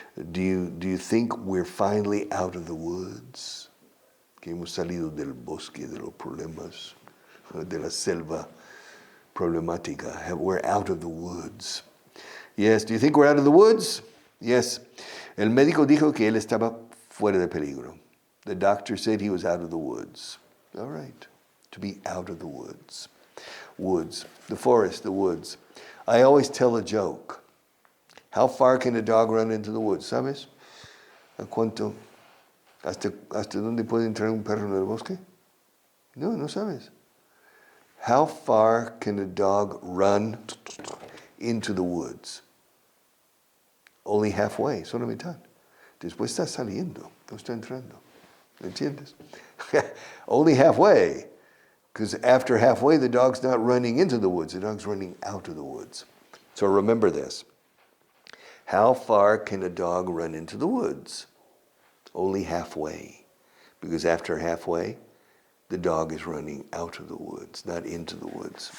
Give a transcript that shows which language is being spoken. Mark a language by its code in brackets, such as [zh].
[en] Do you think we're finally out of the woods? [es] Que hemos salido del bosque de los problemas, de la selva problemática. [en] We're out of the woods. Yes, do you think we're out of the woods? Yes. [es] El médico dijo que él estaba fuera de peligro. [en] The doctor said he was out of the woods. All right. To be out of the woods. Woods. The forest, the woods. I always tell a joke. How far can a dog run into the woods? [es] ¿Sabes? ¿A cuánto? ¿Hasta dónde puede entrar un perro en el bosque? No, no sabes. [en] How far can a dog run into the woods? Only halfway, [es] solo mitad. Después está saliendo, no está entrando. ¿Entiendes? [en] Only halfway. Because after halfway, the dog's not running into the woods. The dog's running out of the woods. So remember this. How far can a dog run into the woods? Only halfway. Because after halfway, the dog is running out of the woods, not into the woods.